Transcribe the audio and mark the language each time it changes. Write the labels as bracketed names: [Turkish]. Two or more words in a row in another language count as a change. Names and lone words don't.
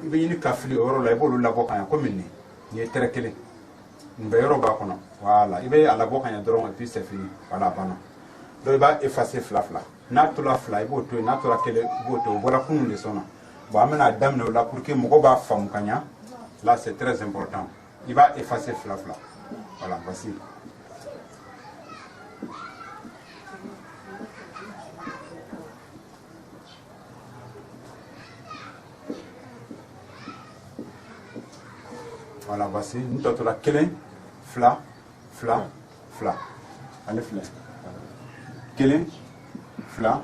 [Bambara] ɲini ka fili o yɔrɔ la I b'olu labɔ ka ɲɛ komi nin ye tɛrɛ kelen nin bɛ yɔrɔ b'a kɔnɔ voilà I bɛ a labɔ ka ɲɛ dɔrɔn [French] et puis c'est fini voilà [Bambara] a banna donc I b'a effacer fila n'a tora fila I b'o to yen n'a tora kelen I b'o to yen o bɔra kunun de sɔnna bon an bɛna daminɛ o la [French] pour que [Bambara] mɔgɔw b'a faamu ka ɲɛ [French] là c'est très important [Bambara] I b'a effacer fila [French] voilà voici. Voilà, voici, nous avons la kelen, [Bambara] fla. Allez, fla. Kelen, fla.